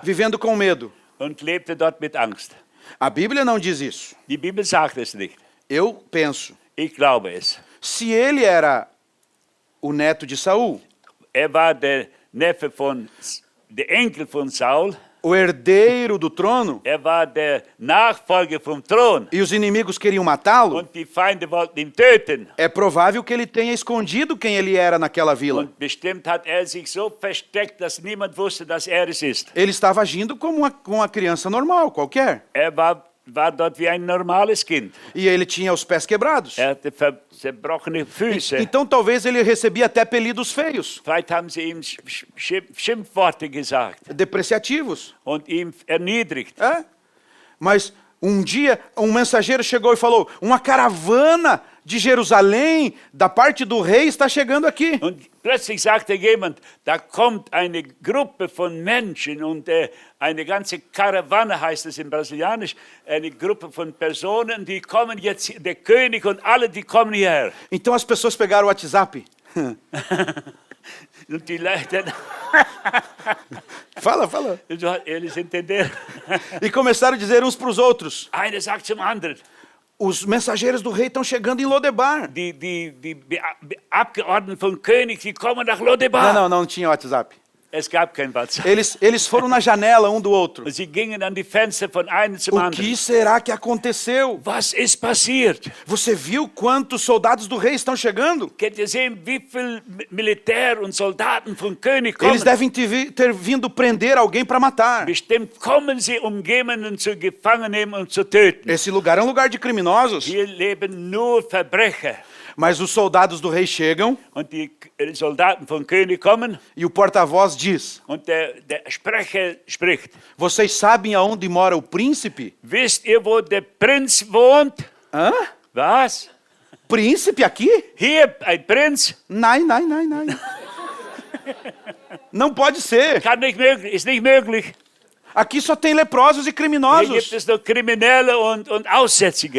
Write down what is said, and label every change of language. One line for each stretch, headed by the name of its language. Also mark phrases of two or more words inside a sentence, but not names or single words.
Portuguese: vivendo com medo.
German: und lebte dort mit Angst.
Portuguese: A Bíblia não diz isso.
German: Die Bibel sagt es nicht.
Portuguese: Eu penso,
German: Ich glaube es.
Portuguese: se ele era o neto de Saul,
German: Er war der Neffe der Enkel von Saul.
Portuguese: o herdeiro do trono,
German: Er war der Nachfolger vom Thron.
Portuguese: e os inimigos queriam matá-lo,
German: Und die Feinde wollten ihn töten.
Portuguese: é provável que ele tenha escondido quem ele era naquela vila.
German: Und bestimmt hat er sich so versteckt, dass niemand wusste, dass er es ist.
Portuguese: Ele estava agindo como uma criança normal, qualquer.
German: Er war dort wie ein normales Kind.
Portuguese: E ele tinha os pés quebrados.
German: Er hatte zerbrochene Füße.
Portuguese: Então talvez ele recebia até apelidos feios,
German: Vielleicht haben sie ihm Schimpfworte gesagt
Portuguese: depreciativos.
German: und ihn erniedrigt.
Portuguese: É? Mas um dia um mensageiro chegou e falou: uma caravana de Jerusalém, da parte do rei, está chegando aqui.
German: Und plötzlich sagte jemand, da kommt eine Gruppe von Menschen und eine ganze Karawane, heißt es in Brasilianisch, eine Gruppe von Personen, die kommen jetzt, der König und alle, die kommen hierher.
Portuguese: Então as pessoas pegaram o WhatsApp.
German: Und die Leute,
Portuguese: Fala.
German: eles entenderam.
Portuguese: E começaram a dizer uns para os outros:
German: Einer sagt zum anderen,
Portuguese: os mensageiros do rei estão chegando em Lodebar.
German: die Abgeordneten vom König, die kommen nach Lodebar.
Portuguese: Não tinha WhatsApp.
German: Es gab kein WhatsApp.
Portuguese: Eles foram na janela um do outro.
German: Und sie gingen an die Fenster von einem zum
Portuguese: O
German: anderen.
Portuguese: que será que aconteceu?
German: Was ist passiert?
Portuguese: Você viu quantos soldados do rei estão chegando?
German: Kennt ihr sehen, wie viel Militär und Soldaten vom König kommen?
Portuguese: Eles devem ter vindo prender alguém para matar.
German: Bestimmt kommen sie, um jemanden zu gefangen nehmen und zu töten.
Portuguese: Esse lugar é um lugar de criminosos.
German: Hier leben nur Verbrecher.
Portuguese: Mas os soldados do rei chegam
German: Und die Soldaten vom König kommen
Portuguese: e o porta-voz diz:
German: und der Sprecher spricht.
Portuguese: vocês sabem aonde mora o príncipe?
German: Wisst ihr, wo der Prinz wohnt? Hã? Was?
Portuguese: Príncipe aqui?
German: Hier ein Prinz? Nein.
Portuguese: Não pode ser.
German: Kann nicht möglich, ist nicht möglich.
Portuguese: Aqui só tem leprosos e
German: Hier
Portuguese: criminosos.
German: gibt es nur Kriminelle und Aussätzige.